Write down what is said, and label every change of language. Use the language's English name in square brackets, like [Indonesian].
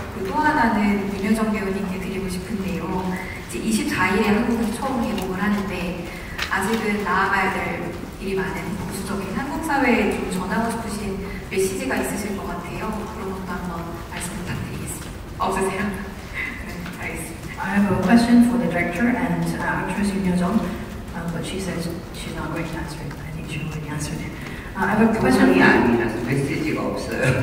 [Korean] 그리고 또 하나는 윤여정 배우님께 드리고 싶은데요. 이제 24일에 한국에서 처음 개봉을 하는데 아직은 나아가야 될 일이 많은 보수적인 한국 사회에 좀 전하고 싶으신 메시지가 있으실 것 같아요. 그런 것도 한번 말씀 부탁드리겠습니다. 없으세요? 네, 알겠습니다. [English] I have a question for the director and actress Yoon Yo-jung, but she says she's not going to answer it. I think she already answered it. I have a question. [Korean] 부분이 아니라서 메시지가 없어요.